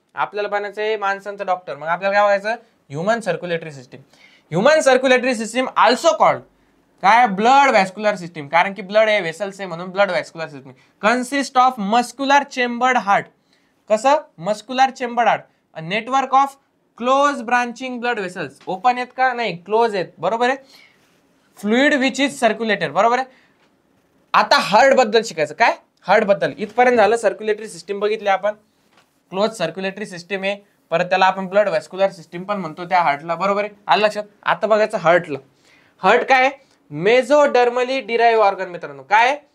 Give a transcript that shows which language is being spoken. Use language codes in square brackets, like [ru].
[mr] आपल्याला बनायचंय माणसांचं डॉक्टर. मग आपल्याला काय बघायचं? Human circulatory system. Human circulatory system also called काय? [en] Blood vascular system. [mr] कारण की ब्लड हे वेसल्स आहे म्हणून blood vascular system. [en] Consist of muscular chambered heart. [mr] कसं? [en] Muscular chambered heart. A network of close branching blood vessels. [mr] Open आहेत का? नाही, क्लोज आहेत, बरोबर आहे. [en] fluid which is circulated, [mr] बरोबर आहे. आता हार्ट बद्दल शिकायचं. काय? हार्ट बद्दल. इथपर्यंत झालं सर्क्युलेटरी सिस्टीम बघितली आपण. क्लोज सर्क्युलेटरी सिस्टीम आहे, परत त्याला आपण ब्लड व्हॅस्क्युलर सिस्टीम पण म्हणतो त्या हार्टला, बरोबर आहे. आलं लक्षात? आता बघायचं हार्टला. हार्ट काय? मेझोडर्मली डिराइव्ह ऑर्गन मित्रांनो. काय?